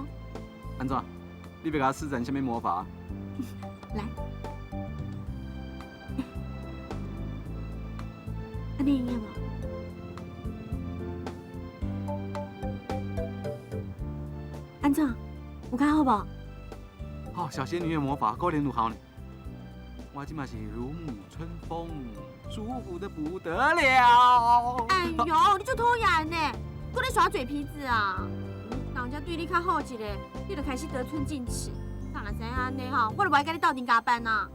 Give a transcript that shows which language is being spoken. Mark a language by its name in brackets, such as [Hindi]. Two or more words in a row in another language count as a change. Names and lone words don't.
[Min Nan Chinese] 安怎？你要甲我施展啥物魔法？来，安尼用无？有较好无？好，小仙女的魔法果然有效呢。我今嘛是如沐春风，舒服的不得了。哎呦，你就讨厌呢，搁咧耍嘴皮子啊！人家对你较好一个，你就开始得寸进尺。当然知影安尼吼，我就不爱跟你斗阵加班啊。